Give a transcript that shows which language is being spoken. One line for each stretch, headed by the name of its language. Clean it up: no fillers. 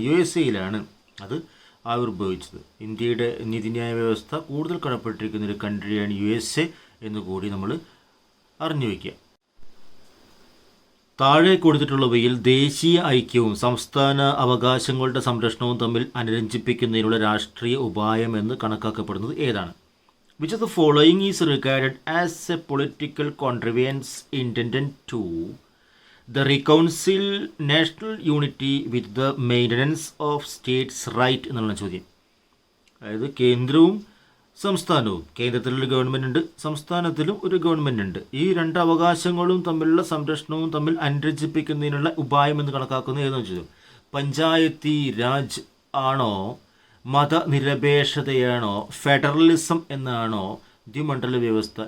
Malayalam: USA അത് ആവിർഭവിച്ചത്. ഇന്ത്യയുടെ നീതിന്യായ വ്യവസ്ഥ കൂടുതൽ കടപ്പെട്ടിരിക്കുന്ന ഒരു കൺട്രിയാണ് USA എന്ന് കൂടി നമ്മൾ അറിഞ്ഞു വയ്ക്കുക. താഴെ കൊടുത്തിട്ടുള്ളവയിൽ ദേശീയ ഐക്യവും സംസ്ഥാന അവകാശങ്ങളുടെ സംരക്ഷണവും തമ്മിൽ അനുരഞ്ജിപ്പിക്കുന്നതിനുള്ള രാഷ്ട്രീയ ഉപായം എന്ന് കണക്കാക്കപ്പെടുന്നത് ഏതാണ്?
English: Which of the following is regarded as a political contrivance intended to the reconcile national unity with the maintenance of states' right
Malayalam: എന്നുള്ള ചോദ്യം. അതായത് കേന്ദ്രവും സംസ്ഥാനവും, കേന്ദ്രത്തിലൊരു ഗവൺമെൻറ് ഉണ്ട്, സംസ്ഥാനത്തിലും ഒരു ഗവൺമെൻറ് ഉണ്ട്. ഈ രണ്ട് അവകാശങ്ങളും തമ്മിലുള്ള സംരക്ഷണവും തമ്മിൽ അനുരഞ്ജിപ്പിക്കുന്നതിനുള്ള ഉപായം എന്ന് കണക്കാക്കുന്നത് ഏതെന്ന് ചോദിച്ചു. പഞ്ചായത്തി രാജ് ആണോ, മതനിരപേക്ഷതയാണോ, ഫെഡറലിസം എന്നാണോ, ദ്വിമണ്ഡല വ്യവസ്ഥ?